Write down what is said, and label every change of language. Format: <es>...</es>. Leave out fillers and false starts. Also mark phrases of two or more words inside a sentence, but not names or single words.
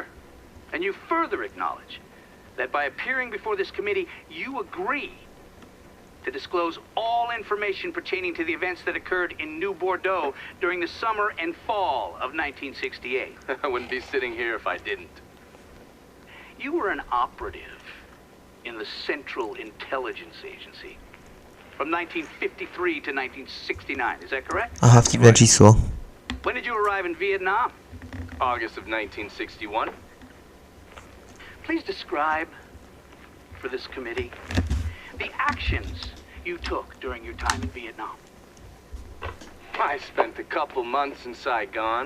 <en>And you further acknowledge that by appearing before this committee, you agree to disclose all information pertaining to the events that occurred in New Bordeaux during the summer and fall of 1968. I wouldn't be sitting here if I didn't. You were an operative in the Central Intelligence Agency from 1953 to 1969, is that correct?</en> <cs>Aha, vtipné číslo.</cs> <en>When did you arrive in Vietnam? August of 1961. Please describe for this committee the actions you took during your time in Vietnam. I spent a couple months in Saigon.</en>